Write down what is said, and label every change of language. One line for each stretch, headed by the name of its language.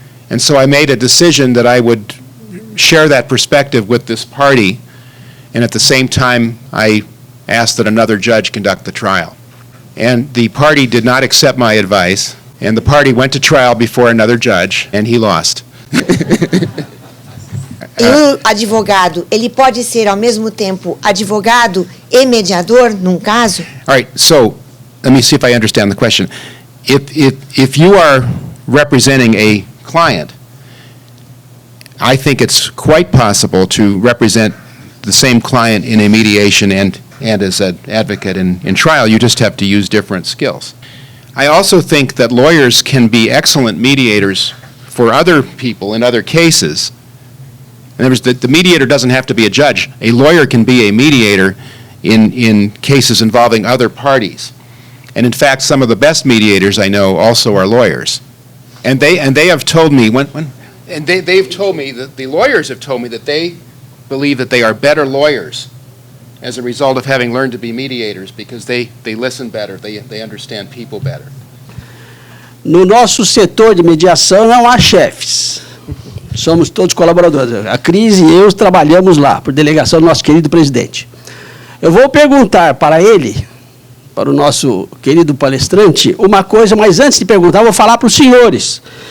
English: And so I made a decision that I would share that perspective with this party, and at the same time I asked that another judge conduct the trial. And the party did not accept my advice, and the party went to trial before another judge, and he lost.
Portuguese: Advogado, ele pode ser ao mesmo tempo advogado e mediador num caso?
English: All right, so let me see if I understand the question. If you are representing a client, I think it's quite possible to represent the same client in a mediation and as an advocate in trial. You just have to use different skills. I also think that lawyers can be excellent mediators for other people in other cases. In other words, the mediator doesn't have to be a judge. A lawyer can be a mediator in cases involving other parties. And in fact, some of the best mediators I know also are lawyers. And they have told me they've told me that the lawyers have told me that they believe that they are better lawyers as a result of having learned to be mediators because they listen better, they understand people better.
Portuguese: No nosso setor de mediação não há chefes. Somos todos colaboradores. A Cris e eu trabalhamos lá, por delegação do nosso querido presidente. Eu vou perguntar para ele, para o nosso querido palestrante, uma coisa, mas antes de perguntar, eu vou falar para os senhores.